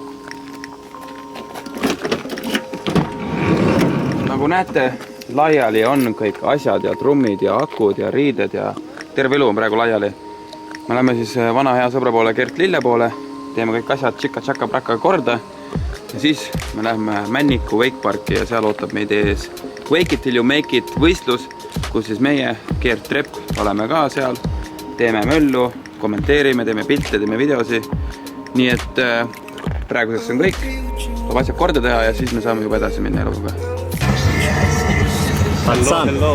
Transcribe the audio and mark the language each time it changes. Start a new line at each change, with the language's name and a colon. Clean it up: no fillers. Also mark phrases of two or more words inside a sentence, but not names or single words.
Estonian: Nagu näete, laiali on kõik asjad ja trummid ja akud ja riided ja terve elu on praegu laiali. Me läheme siis vana hea sõbra poole Gert Lille poole, teeme kõik asjad tšika-tšaka-praka korda. Ja siis me läheme Männiku Wakeparki ja seal ootab meid ees Wake it till you make it võistlus, kus siis meie, Gert Trepp, oleme ka seal, teeme möllu, kommenteerime, teeme pilte, teeme videosi. Nii et praeguseks on kõik, tuleb asjad korda teha ja siis me saame juba edasi minna eluga.
English: Hello.